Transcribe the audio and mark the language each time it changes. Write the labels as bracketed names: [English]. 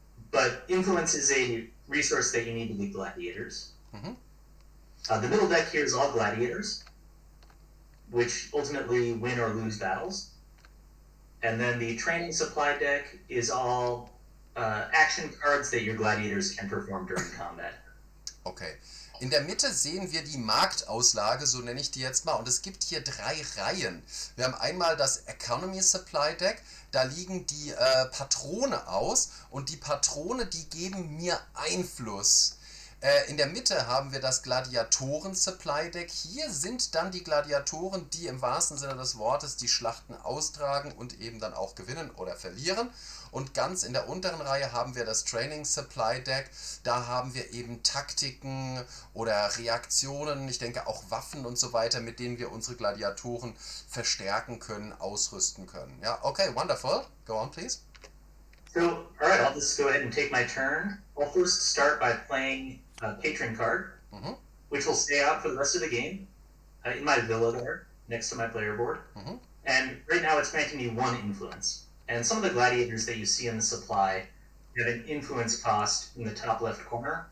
[English] But influence is a resource that you need to be gladiators. The middle deck here is all gladiators, which ultimately win or lose battles. And then the training supply deck is all action cards that your gladiators can perform during combat. Okay. [German] In der Mitte sehen wir die Marktauslage, so nenne ich die jetzt mal, und es gibt hier 3 Reihen. Wir haben einmal das Economy Supply Deck, da liegen die Patrone aus und die Patrone, die geben mir Einfluss. In der Mitte haben wir das Gladiatoren Supply Deck. Hier sind dann die Gladiatoren, die im wahrsten Sinne des Wortes die Schlachten austragen und eben dann auch gewinnen oder verlieren. Und ganz in der unteren Reihe haben wir das Training Supply Deck. Da haben wir eben Taktiken oder Reaktionen, ich denke auch Waffen und so weiter, mit denen wir unsere Gladiatoren verstärken können, ausrüsten können. [English] Ja, okay, wonderful. Go on, please. So, alright, I'll just go ahead and take my turn. I'll first start by playing a patron card, which will stay out for the rest of the game in my villa there, next to my player board. And right now it's granting me 1 influence. And some of the gladiators that you see in the supply have an influence cost in the top left corner.